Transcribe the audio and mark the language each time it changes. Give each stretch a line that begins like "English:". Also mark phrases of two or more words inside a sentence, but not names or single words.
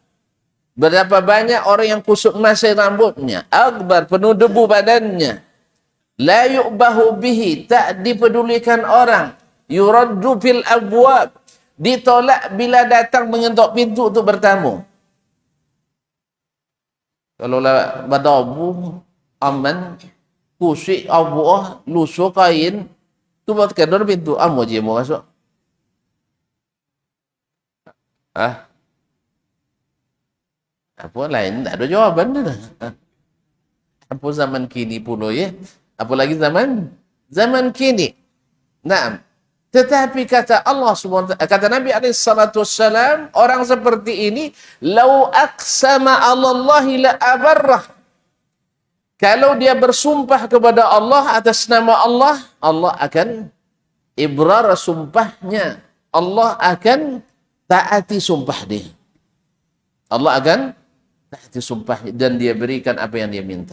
Malay: Berapa banyak orang yang kusut masai rambutnya, akbar, penuh debu badannya.
Arabic: لا يؤبه به,
Malay: tak dipedulikan orang.
Arabic: يرد في الأبواب,
Malay: ditolak bila datang mengetuk pintu untuk bertamu. Kalau lah badabu aman kusik abuah lusuh kain tu buat kedor pintu amo je mau masuk. Apa lain tak ada jawaban dah. Apa zaman kini pula ya? Apa lagi zaman kini. Naam. Tetapi kata Allah
Arabic: سبحانه وتعالى,
Malay: kata Nabi
Arabic: عليه الصلاة والسلام,
Malay: orang seperti ini
Arabic: لو أقسم على الله لأبره.
Malay: Kalau dia bersumpah kepada Allah atas nama Allah, Allah akan ibrar sumpahnya. Allah akan taati sumpah dia. Allah akan taati sumpahnya dan dia berikan apa yang dia minta.